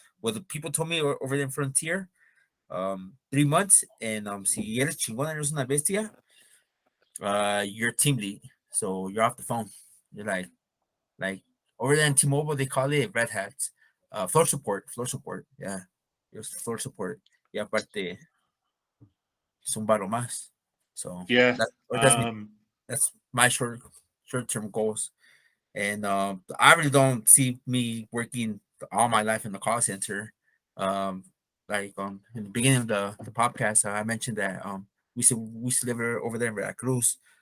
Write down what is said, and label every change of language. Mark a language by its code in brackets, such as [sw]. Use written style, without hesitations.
[en] Well, the people told me over there in Frontier, 3 months, and [es] si eres chingón, eres una bestia, [en] you're team lead, so you're off the phone. You're like over there in T-Mobile, they call it red hats, floor support, yeah, just floor support. [es] Yeah, aparte es un baro más. [en] So Yeah. that's that's my short term goals. And I really don't see me working all my life in the call center. Um, like in the beginning of the podcast, I mentioned that we used to live over there in Veracruz.